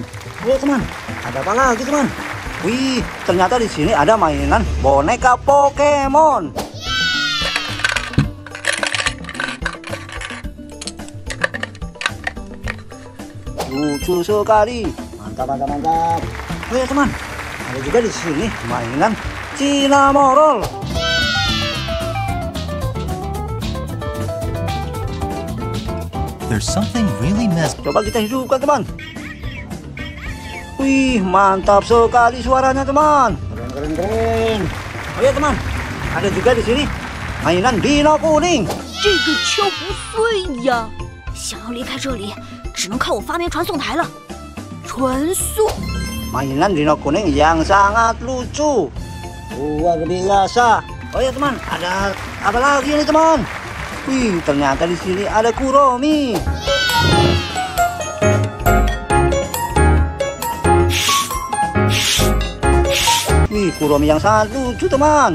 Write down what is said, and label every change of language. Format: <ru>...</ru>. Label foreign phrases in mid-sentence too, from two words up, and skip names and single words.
<id>Lihat teman, ada apa lagi teman? Wih, ternyata di sini ada mainan boneka Pokemon. Lucu sekali, mantap. Oh ya teman, ada juga di sini mainan Cinnamoroll.</id> <en>There's something really messed.</en> <id>Coba kita hidupkan teman. Wih, mantap sekali suaranya teman. Keren. Oh ya teman, ada juga di sini mainan Dino kuning.</id> <zh>这个球不碎呀！想要离开这里，只能靠我发明传送台了。传送。</zh> <id>Mainan Dino kuning yang sangat lucu, luar biasa. Oh ya teman, ada apa lagi ini teman? Wih, ternyata di sini ada Kuromi. Wih, Kuromi yang sangat lucu teman.</id>